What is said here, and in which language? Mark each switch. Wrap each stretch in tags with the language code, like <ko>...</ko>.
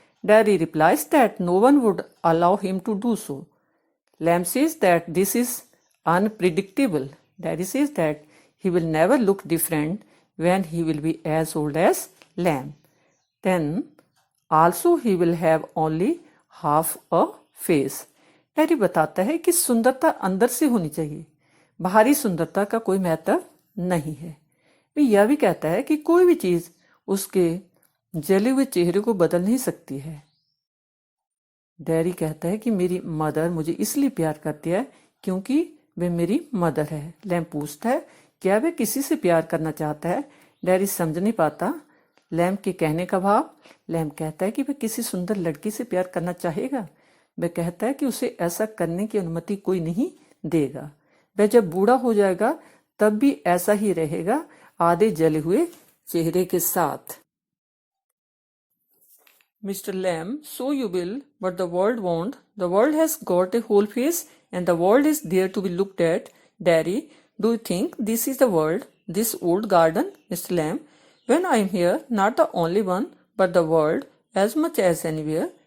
<en>Daddy replies that no one would allow him to do so. Lamb says that this is unpredictable. Daddy says that he will never look different when he will be as old as Lamb. Then also he will have only half a face.</en> <hi>Daddy बताता है कि सुंदरता अंदर से होनी चाहिए, बाहरी सुंदरता का कोई महत्व नहीं है। वे यह भी कहता है कि कोई भी चीज उसके जले हुए चेहरे को बदल नहीं सकती है। डैडी कहता है कि मेरी मदर मुझे इसलिए प्यार करती है क्योंकि वे मेरी मदर है। लैम पूछता है क्या वे किसी से प्यार करना चाहता है। डैडी समझ नहीं पाता लैम के कहने का भाव। लैम कहता है कि वह किसी सुंदर लड़की से प्यार करना चाहेगा। वह कहता है कि उसे ऐसा करने की अनुमति कोई नहीं देगा। वह जब बूढ़ा हो जाएगा तब भी ऐसा ही रहेगा, आधे जले हुए चेहरे के साथ।</hi> <en>Mr. Lamb, so you will, but the world won't. The world has got a whole face and the world is there to be looked at. Daddy, do you think this is the world, this old garden? Mr. Lamb, when I am here, not the only one, but the world, as much as anywhere.</en>